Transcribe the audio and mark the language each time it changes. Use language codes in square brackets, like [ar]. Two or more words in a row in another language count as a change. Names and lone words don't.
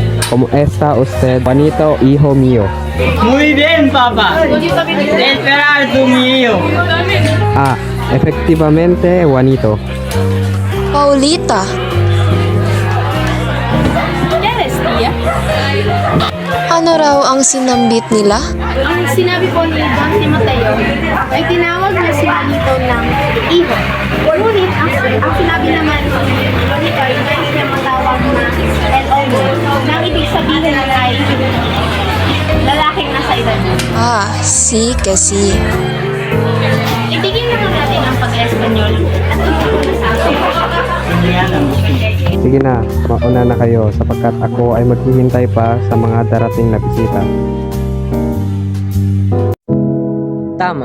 [es] ¿Cómo está usted, Juanito, hijo mío? Muy bien, papá. Esperar tu mío. Ah, efectivamente, Juanito. [tl] Paulita, ano raw ang sinambit nila? Ang sinabi po ni Don Timoteo ay tinawag niya si Juanito ng iho. Ngunit ang sinabi naman ni Juanito ay nais niya matawag na [es] El Hombre, [tl] nang ibig sabihin ay lalaking nasa edad. [es] Ah, sí que sí. [tl] Itigil naman natin ang pag-Espanyol at tumulong sa akin. Sige na, mauna na kayo sapagkat ako ay maghihintay pa sa mga darating na bisita. Tama.